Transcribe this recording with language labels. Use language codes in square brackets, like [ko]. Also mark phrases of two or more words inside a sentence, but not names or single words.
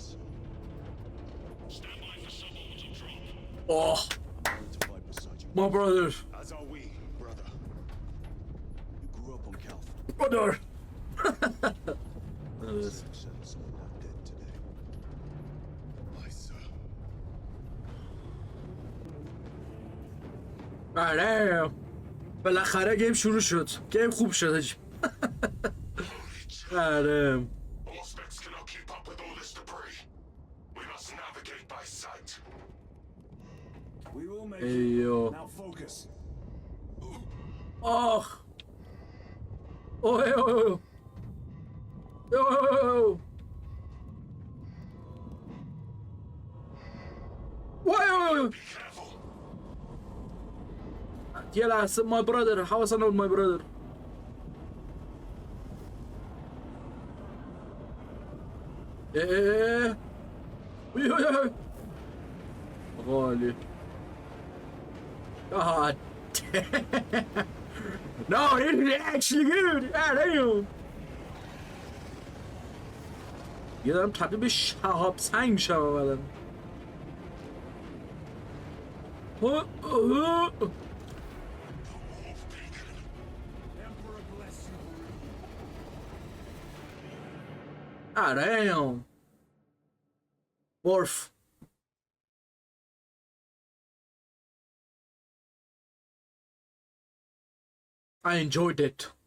[en] Stand by for suborbital drop. Oh, I'm willing to fight beside you. my brother. As are we, brother. You grew up on Calf. Brother. Seven someone not dead today. Why, sir? [fa] آره بالاخره گیم شروع شد. گیم خوب شد حاجی. آره [en] Auspex cannot keep up with all this debris. We must navigate by sight. We will make ایو. it. Now focus. آخ اوه اوه اوه اوه Careful. [fa] یه لحظه [en] my brother [fa] حواسم نبود [en] my brother [fa] غالي [en] God damn. No, this is actually good. God damn. [fa] یه دارم تبدیل به شهاب سنگ میشم اولا. [en] Emperor bless you. God damn. Morph. I enjoyed it.